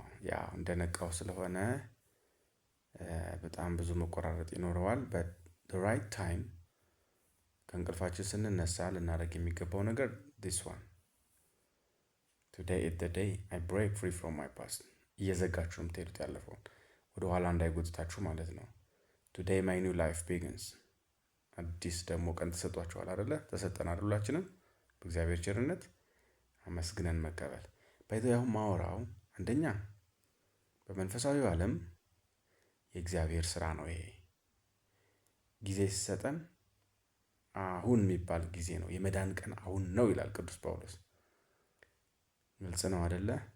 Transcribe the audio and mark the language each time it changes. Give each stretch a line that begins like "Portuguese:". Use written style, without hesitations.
Amharic: ያ እንደነቃው ስለሆነ በጣም ብዙ መቆራረጥ ይኖረዋል።
English: but the right time
Amharic: ከእንቅልፋችን ስንነሳ ልናደርግ የሚገባው ነገር
English: this one. today is the day I break free from my past.
Amharic: እየዘጋችሁ ነው የምትሄዱት ያለፈውን ወደ ኋላ እንዳይጎትታችሁ ማለት ነው።
English: today my new life begins.
Amharic: አዲስ ደግሞ ቀን ተሰጥቷችኋል አይደለ? ተሰጠን አይደላችንም? በእግዚአብሔር ቸርነት አመስግነን መቀበል። በይተያው ማወራው አንደኛ በመንፈሳዊው ዓለም የእግዚአብሔር ስራ ነው። ይሄ ጊዜ ሲሰጠን አሁን የሚባል ጊዜ ነው። የመዳን ቀን አሁን ነው ይላል ቅዱስ ጳውሎስ። ግልጽ ነው አይደለ?